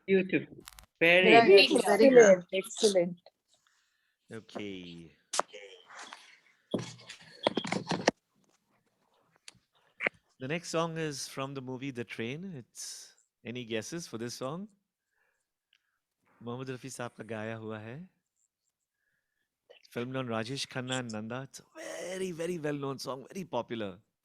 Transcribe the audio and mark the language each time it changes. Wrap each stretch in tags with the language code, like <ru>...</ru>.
<en>Beautiful. Very Yeah, good. Very excellent, excellent. Okay. The next song is from the movie The Train. It's any guesses for this song?</en> <hi>Mohammad Rafi साहब का गाया हुआ है.</hi> <en>Filmed on Rajesh Khanna and Nanda. It's a very, very well-known song, very popular.</en>